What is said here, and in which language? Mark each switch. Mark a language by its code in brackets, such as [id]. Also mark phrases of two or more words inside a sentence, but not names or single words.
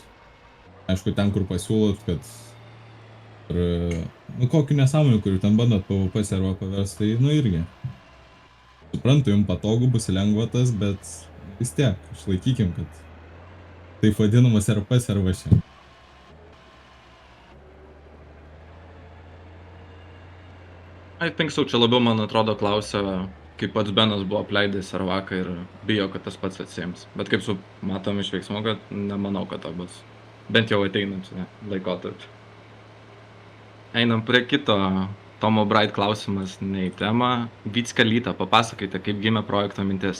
[lt] Aišku, ten, kur pasiūlot, kad kokiu nesąmonį, kuriuo ten bandot PvP servą paversti, tai nu irgi. Suprantu, jums patogu bus lengvatas, bet vis tiek, išlaikykim, kad taip vadinamas RP servas čia. [en] I think so, [lt] čia labiau, man atrodo, klausia, kaip pats Benas buvo apleidęs servaką ir bijo, kad tas pats atsiims. Bet kaip matom iš veiksmo, kad nemanau, kad to bus. Bent jau ateinančią laikotarpį. Einam prie kito. Tomo Bright klausimas ne į temą. Vycka Lyta, papasakokite, kaip gimė projekto mintis.